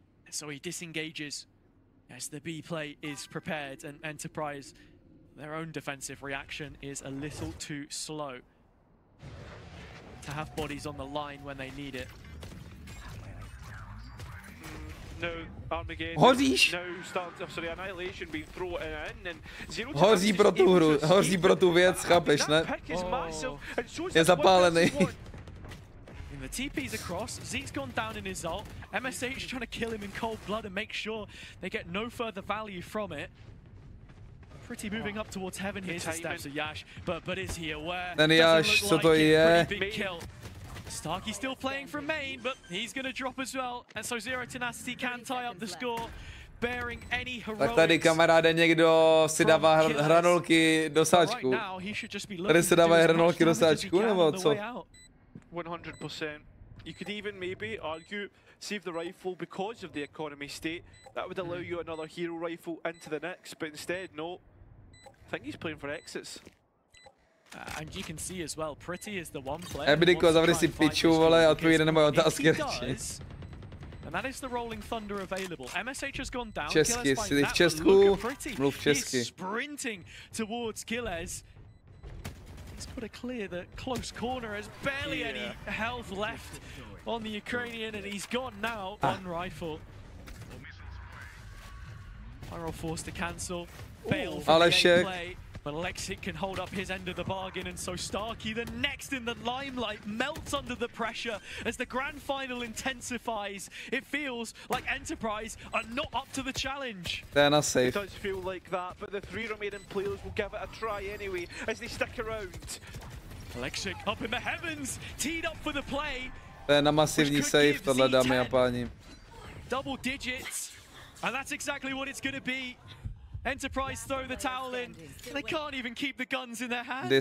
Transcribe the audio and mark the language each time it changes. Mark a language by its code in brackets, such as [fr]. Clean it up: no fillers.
[en] So he disengages as the B play is prepared, and Enterprise their own defensive reaction is a little too slow to have bodies on the line when they need it. No, Armageddon. [cs] Hoříš? [en] No, sorry, Annihilation being thrown in and Zero to [cs] Hoří pro tu hru, hoří pro tu věc, chápeš, ne? Je zapálený. [en] The TP's across, Zeek's gone down in his ult, MSH trying to kill him in cold blood and make sure they get no further value from it. Pretty moving up towards heaven here to steps of Yash, but is he aware? [cs] Ten Yash, co to je? [en] Big kill. Starkey still playing from main, but he's gonna drop as well, and so Zero Tenacity can tie up the score, bearing any heroics. [cs] Tak tady kamaráde někdo si dává hranolky do sáčku. Tady se dávají hranolky do sáčku, nebo co? [en] 100%. You could even maybe argue save the rifle because of the economy state. That would allow you another hero rifle into the next, but instead, no. I think he's playing for exits. And you can see as well, Pretty is the one player. [cs] Ebdiko, zavři si piču, vole, a odpovíde na moje otázky radši. [en] And that is the rolling thunder available. MSH has gone down. [cs] Česky, jsi v Česku, mluv česky. [en] Sprinting towards Killers. He's got to clear the close corner. Has barely any health left on the Ukrainian, and he's got now one rifle. Pyro forced to cancel. Fail for the gameplay. But Alexiik can hold up his end of the bargain, and so Starkey, the next in the limelight, melts under the pressure as the grand final intensifies. It feels like Enterprise are not up to the challenge. They're not safe. It does feel like that, but the three remaining players will give it a try anyway as they stick around. Alexiik up in the heavens, teed up for the play. [cs] To je na masivní save, tohle, dámy a páni. [en] Double digits, and that's exactly what it's going to be. Enterprise throw the towel in. They can't even keep the guns in their hands.